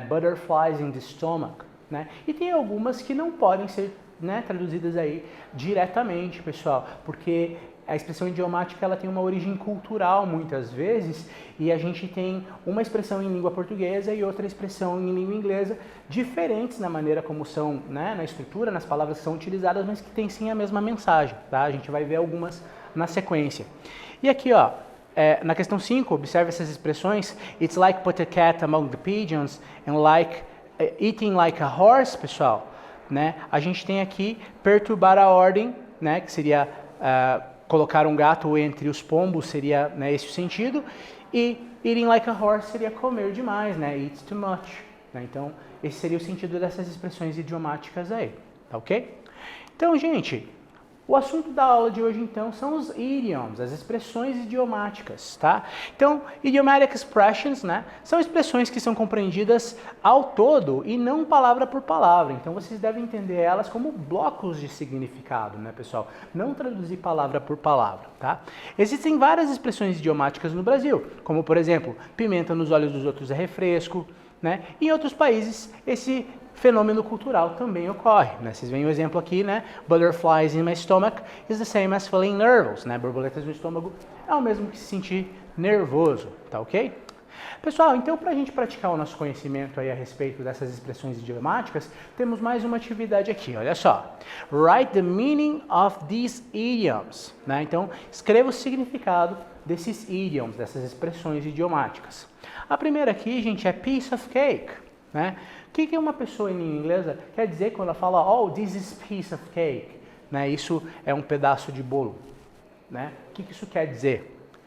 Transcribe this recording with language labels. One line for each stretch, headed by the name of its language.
English: Butterflies in the stomach,
Portuguese: né? E tem algumas que não podem ser, né, traduzidas aí diretamente, pessoal, porque a expressão idiomática ela tem uma origem cultural muitas vezes e a gente tem uma expressão em língua portuguesa e outra expressão em língua inglesa diferentes na maneira como são, né, na estrutura, nas palavras que são utilizadas, mas que tem sim a mesma mensagem, tá? A gente vai ver algumas na sequência. E aqui, ó, na questão 5, observe essas expressões.
English: It's like put a cat among the pigeons and like eating like a horse,
Portuguese: pessoal, né? A gente tem aqui perturbar a ordem, né, que seria colocar um gato entre os pombos, seria, né, esse o sentido, e
English: eating like a horse
Portuguese: seria comer demais, né,
English: eat too much,
Portuguese: né? Então, esse seria o sentido dessas expressões idiomáticas aí, tá ok? Então, gente, o assunto da aula de hoje, então, são os idioms, as expressões idiomáticas, tá? Então, idiomatic expressions, né, são expressões que são compreendidas ao todo e não palavra por palavra. Então, vocês devem entender elas como blocos de significado, né, pessoal? Não traduzir palavra por palavra, tá? Existem várias expressões idiomáticas no Brasil, como, por exemplo, pimenta nos olhos dos outros é refresco, né? Em outros países, esse fenômeno cultural também ocorre, né? Vocês veem o exemplo aqui, né?
English: Butterflies in my stomach is the same as feeling nervous,
Portuguese: né? Borboletas no estômago é o mesmo que se sentir nervoso, tá ok? Pessoal, então para a gente praticar o nosso conhecimento aí a respeito dessas expressões idiomáticas, temos mais uma atividade aqui, olha só.
English: Write the meaning of these idioms,
Portuguese: né? Então, escreva o significado desses idioms, dessas expressões idiomáticas. A primeira aqui, gente, é piece of cake, né? O que uma pessoa em língua inglesa quer dizer quando ela fala,
English: oh, this is piece of cake,
Portuguese: né? Isso é um pedaço de bolo, né? O que isso quer dizer?